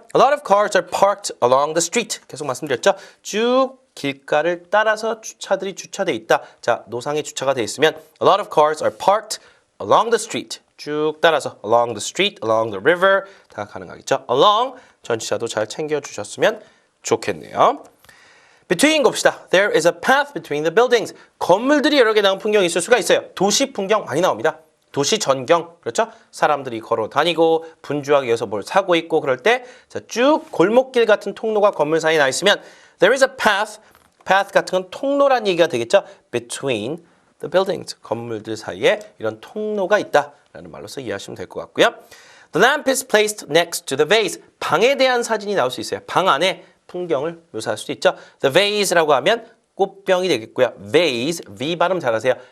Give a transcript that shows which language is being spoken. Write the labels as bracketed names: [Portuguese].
[English] A lot of cars are parked along the street. [Korean] 계속 말씀드렸죠. 쭉 길가를 따라서 차들이 주차되어 있다. 자, 노상에 주차가 되어 있으면 [English] A lot of cars are parked along the street. [Korean] 쭉 따라서 along the street, along the river 다 가능하겠죠. along 전치사도 잘 챙겨주셨으면 좋겠네요. between 봅시다. [English] There is a path between the buildings. [Korean] 건물들이 여러 개 나온 풍경이 있을 수가 있어요. 도시 풍경 많이 나옵니다. 도시 전경, 그렇죠? 사람들이 걸어 다니고 분주하게 여기서 뭘 사고 있고 그럴 때 쭉 골목길 같은 통로가 건물 사이에 나 있으면 [English] There is a path. [Korean] path 같은 건 통로란 얘기가 되겠죠? [English] between the buildings. [Korean] 건물들 사이에 이런 통로가 있다라는 말로서 이해하시면 될 것 같고요. [English] The lamp is placed next to the vase. [Korean] 방에 대한 사진이 나올 수 있어요. 방 안에 풍경을 묘사할 수도 있죠. The vase라고 하면 꽃병이 되겠고요. vase, V 발음 잘하세요.